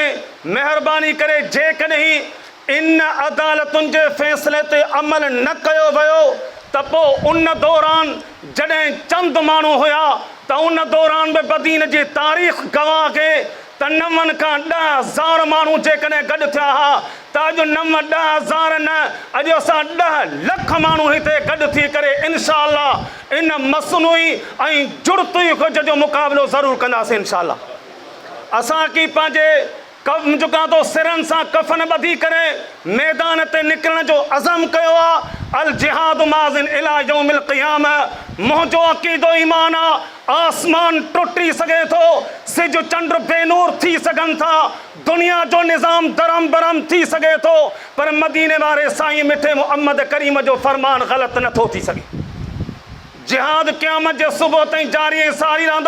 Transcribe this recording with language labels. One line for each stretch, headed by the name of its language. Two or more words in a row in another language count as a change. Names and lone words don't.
Sindhi: महिरबानी करे जेकॾहिं इन अदालतुनि जे फ़ैसिले ते अमल न कयो वियो त पोइ उन दौरान जॾहिं चंद माण्हू हुया त उन दौरान बि बदीन जी तारीख़ गवाह खे त 9 खां 10,000 माण्हू जेकॾहिं गॾु थिया हा त अॼु 9-10,000 न, अॼु असां 10 लख माण्हू हिते गॾु थी करे इंशाअल्लाह इन मसनूई ऐं जुड़ती कुझ जो मुक़ाबिलो ज़रूरु कंदासीं इंशाअल्लाह। असां की पंहिंजे जेका तो सिरनि सां कफ़न ॿधी करे मैदान ते निकिरण जो अज़म कयो आहे।
Arabic: الجهاد ماض إلى يوم القيامة.
Sindhi: मुंहिंजो अक़ीदो ईमान आहे, आसमान टुटी सघे थो, सिज चंड बेनूर थी सघनि था, दुनिया जो निज़ाम दरम बरम थी सघे थो, पर मदीने वारे साईं मिठे मुहम्मद करीम जो फरमान ग़लति नथो थी सघे। जिहाद क़यामत जे सुबुह ताईं जारी ऐं सारी रहंदो।